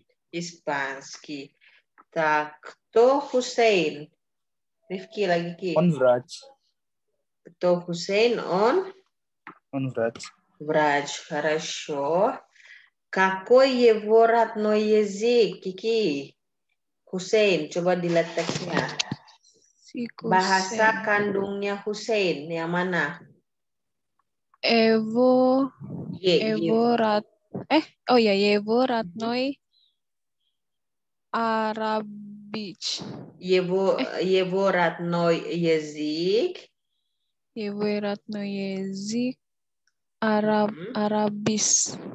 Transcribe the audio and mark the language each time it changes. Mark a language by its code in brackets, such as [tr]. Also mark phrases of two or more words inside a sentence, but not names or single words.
[ru] Испанский. Так, кто Хусейн? [id] Ривки lagi, Ki. [ru] Он врач. Кто Хусейн? Он врач. врач, хорошо. Какой его родной язык, [id] Kiki? Hussein, coba dilihat teksnya. Bahasa kandungnya Hussein, yang mana? [ru] Его родной арабич. Его родной язык. Его родной язык арабский.